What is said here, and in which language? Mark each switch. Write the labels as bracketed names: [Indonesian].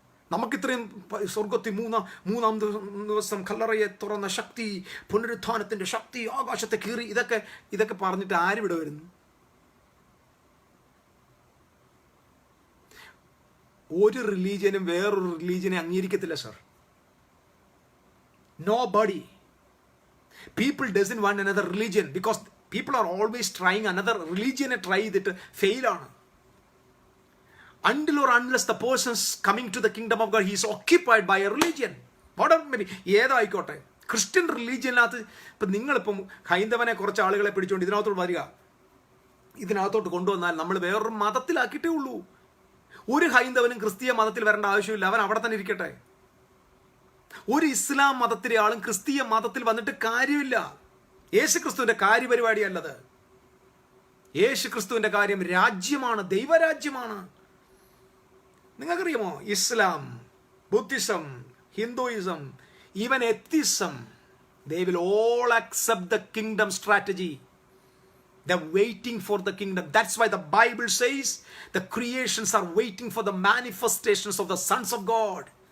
[Malayalam] നമുക്കിത്രയും സ്വർഗത്തിൽ മൂന്നാം ദിവസം കല്ലറയെ തുറന്ന ശക്തി, പുനരുത്ഥാനത്തിന്റെ ശക്തി, ആകാശത്തെ കീറി, ഇതൊക്കെ പറഞ്ഞിട്ട് ആരിവിടെ വരുന്നു? ഒരു റിലീജിയനും വേറൊരു റിലീജിയനെ അംഗീകരിക്കത്തില്ല sir. [English] Nobody. People doesn't want another religion because people are always trying another religion and try [Malayalam] ചെയ്തിട്ട് ഫെയിൽ ആണ്. [English] Until or unless the person's coming to the kingdom of God, he is occupied by a religion. Whatever maybe. [Malayalam] ഏതായിക്കോട്ടെ. Christian റിലീജിയനകത്ത് ഇപ്പം നിങ്ങളിപ്പം ഹൈന്ദവനെ കുറച്ച് ആളുകളെ പിടിച്ചുകൊണ്ട് ഇതിനകത്തോട്ട് വരിക, ഇതിനകത്തോട്ട് കൊണ്ടുവന്നാൽ നമ്മൾ വേറൊരു മതത്തിലാക്കിയിട്ടേ ഉള്ളൂ. ഒരു ഹൈന്ദവനും ക്രിസ്തീയ മതത്തിൽ വരേണ്ട ആവശ്യമില്ല. അവൻ അവിടെ തന്നെ ഇരിക്കട്ടെ. ഒരു ഇസ്ലാം മതത്തിലെ ആളും ക്രിസ്തീയ മതത്തിൽ വന്നിട്ട് കാര്യമില്ല. യേശുക്രിസ്തുവിന്റെ കാര്യപരിപാടിയല്ലത്. യേശുക്രിസ്തുവിന്റെ കാര്യം രാജ്യമാണ്, ദൈവരാജ്യമാണ്. നിങ്ങൾക്കറിയാമോ, ഇസ്ലാം, Buddhism, Hinduism, even atheism, [English] they will all accept the kingdom strategy. They're waiting for the kingdom. That's why the Bible says the creations are waiting for the manifestations of the sons of God.